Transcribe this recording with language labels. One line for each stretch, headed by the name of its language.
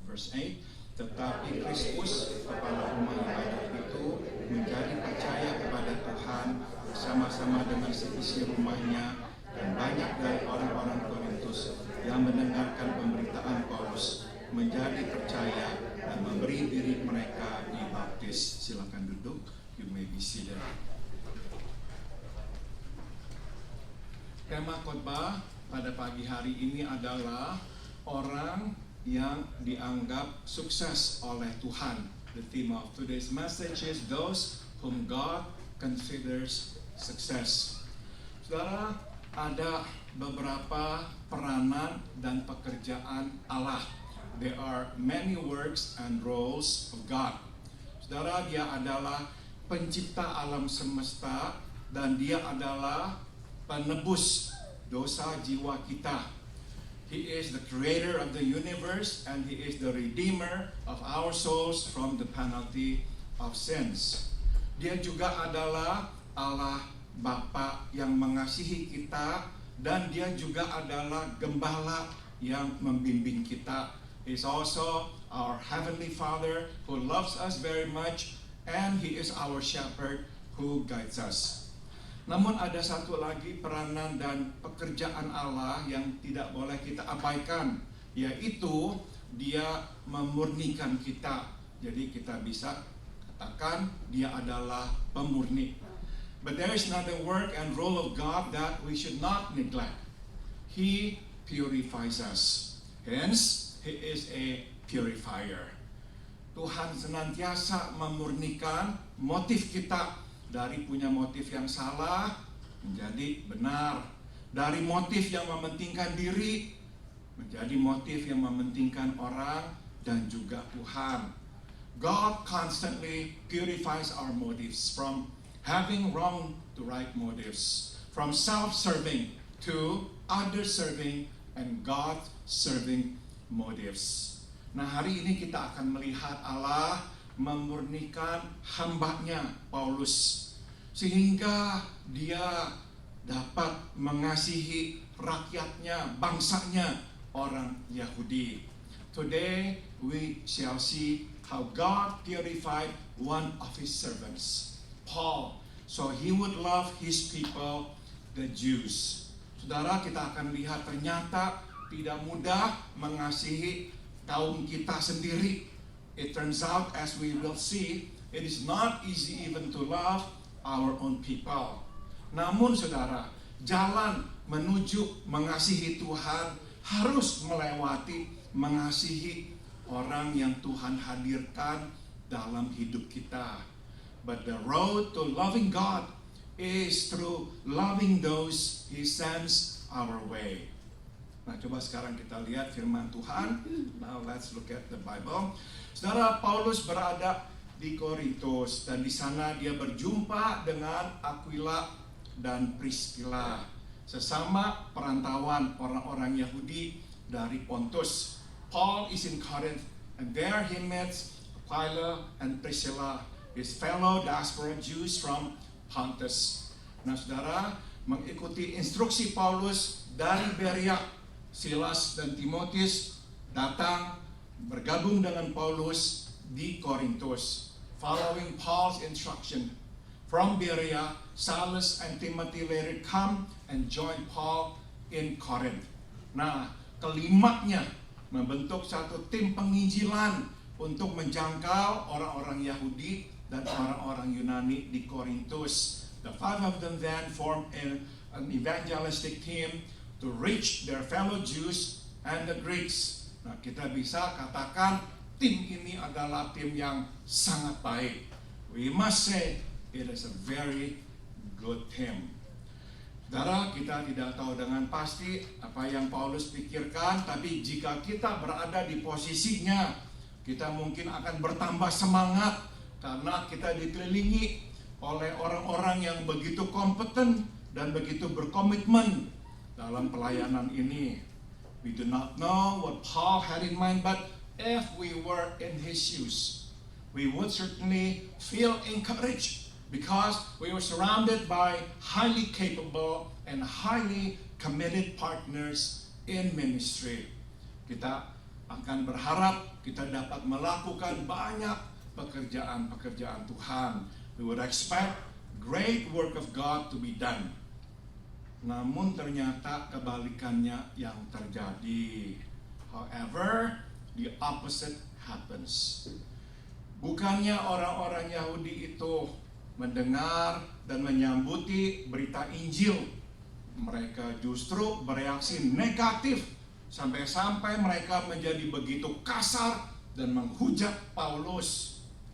English: Verse 8,
Indonesian: tetapi Kristus, kepala rumah ibadat itu, menjadi percaya kepada Tuhan bersama-sama dengan seisi rumahnya, dan banyak dari orang-orang Korintus yang mendengarkan pemberitaan Paulus menjadi percaya dan memberi diri mereka dibaptis. Silakan duduk,
English: you may be seated.
Indonesian: Tema khotbah pada pagi hari ini adalah orang yang dianggap sukses oleh Tuhan.
English: The theme of today's message is those whom God considers success.
Indonesian: Saudara, ada beberapa peranan dan pekerjaan Allah.
English: There are many works and roles of God.
Indonesian: Saudara, dia adalah pencipta alam semesta dan dia adalah penebus dosa jiwa kita.
English: He is the creator of the universe and he is the redeemer of our souls from the penalty of sins.
Indonesian: Dia juga adalah Allah Bapa yang mengasihi kita, dan dia juga adalah gembala yang membimbing kita.
English: He's also our Heavenly Father who loves us very much, and He is our shepherd who guides us.
Indonesian: Namun ada satu lagi peranan dan pekerjaan Allah yang tidak boleh kita abaikan, yaitu Dia memurnikan kita. Jadi kita bisa katakan Dia adalah pemurni.
English: But there is another work and role of God that we should not neglect. He purifies us. Hence, He is a purifier.
Indonesian: Tuhan senantiasa memurnikan motif kita dari punya motif yang salah menjadi benar, dari motif yang mementingkan diri menjadi motif yang mementingkan orang dan juga Tuhan.
English: God constantly purifies our motives from having wrong to right motives, from self-serving to other-serving and God-serving motives.
Indonesian: Nah, hari ini kita akan melihat Allah memurnikan hambanya Paulus sehingga dia dapat mengasihi rakyatnya, bangsanya, orang Yahudi.
English: Today we shall see how God purified one of his servants, Paul, so he would love his people, the Jews.
Indonesian: Saudara, kita akan lihat ternyata tidak mudah mengasihi kaum kita sendiri.
English: It turns out, as we will see, it is not easy even to love our own people.
Indonesian: Namun saudara, jalan menuju mengasihi Tuhan harus melewati mengasihi orang yang Tuhan hadirkan dalam hidup kita.
English: But the road to loving God is through loving those He sends our way.
Indonesian: Nah, coba sekarang kita lihat firman Tuhan.
English: Now let's look at the Bible.
Indonesian: Saudara, Paulus berada di Korintus dan di sana dia berjumpa dengan Aquila dan Priscilla, sesama perantauan orang-orang Yahudi dari Pontus.
English: Paul is in Corinth, and there he meets Aquila and Priscilla, his fellow diaspora Jews from Pontus.
Indonesian: Nah, saudara, mengikuti instruksi Paulus dari Berea, Silas dan Timotius datang bergabung dengan Paulus di Korintus.
English: Following Paul's instruction from Berea, Silas and Timothy later come and join Paul in Corinth.
Indonesian: Nah, kelimaknya membentuk satu tim penginjilan untuk menjangkau orang-orang Yahudi dan orang-orang Yunani di Korintus.
English: The five of them then formed an evangelistic team to reach their fellow Jews and the Greeks.
Indonesian: Nah, kita bisa katakan tim ini adalah tim yang sangat baik.
English: We must say it is a very good team.
Indonesian: Saudara, kita tidak tahu dengan pasti apa yang Paulus pikirkan, tapi jika kita berada di posisinya, kita mungkin akan bertambah semangat karena kita dikelilingi oleh orang-orang yang begitu kompeten dan begitu berkomitmen dalam pelayanan ini.
English: We do not know what Paul had in mind, but if we were in his shoes, we would certainly feel encouraged because we were surrounded by highly capable and highly committed partners in ministry.
Indonesian: Kita akan berharap kita dapat melakukan banyak pekerjaan-pekerjaan Tuhan.
English: We would expect great work of God to be done.
Indonesian: Namun ternyata kebalikannya yang terjadi.
English: However, the opposite happens.
Indonesian: Bukannya orang-orang Yahudi itu mendengar dan menyambuti berita Injil, mereka justru bereaksi negatif sampai-sampai mereka menjadi begitu kasar dan menghujat Paulus.